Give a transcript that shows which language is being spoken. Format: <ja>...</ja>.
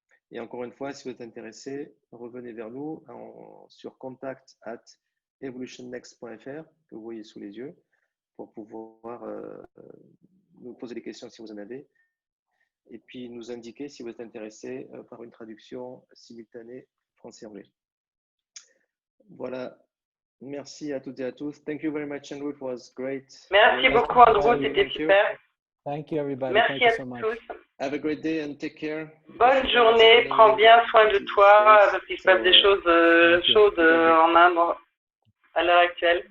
<fr>Et encore une fois, si vous êtes intéressé, revenez vers nous sur contact@evolutionnext.fr que vous voyez sous les yeux pour pouvoir nous poser des questions si vous en avez et puis nous indiquer si vous êtes intéressé par une traduction simultanée français-anglais. Voilà. Merci à toutes et à tous.</fr> <en>Thank you very much, Andrew. It was great.</en> <fr>Merci beaucoup, Andrew. C'était super.</fr> <en>Thank you, everybody.</en> <fr>Merci</fr> <en>Thank you so</en> <fr>à</fr> <en>much.</en> <fr>tous.</fr> <en>Have a great day and take care.</en> <fr>Bonne journée, prends bien soin de toi, parce qu'il se passe des choses chaudes en Inde à l'heure actuelle.</fr>